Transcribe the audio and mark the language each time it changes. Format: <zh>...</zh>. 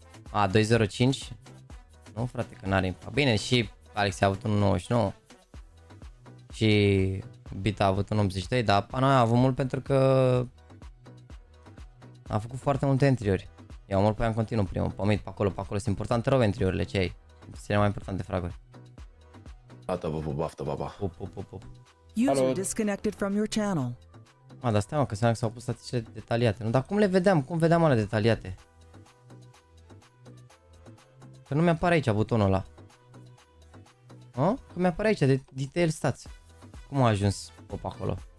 <ro>A, 205? Nu frate, că n-are impact. Bine, și Alex a avut un 99. Și Bita a avut un 82, dar Pana a avut mult pentru că a făcut foarte multe entry-uri. Eu mult pe ea în continuu primul, pe mid, pe acolo, sunt importante rău entry-urile, ce ai? Sunt cele mai importante fraguri. Gata, vă baftă, baba.</ro> <en>User disconnected from your channel.</en> <ro>A, dar stai mă, că înseamnă că s-au pus statisticile detaliate. Nu, dar cum le vedeam? Cum vedeam alea detaliate? Că nu mi-apare aici butonul ăla. A? Că mi-apare aici de detail stats. Cum a ajuns pop acolo?</ro>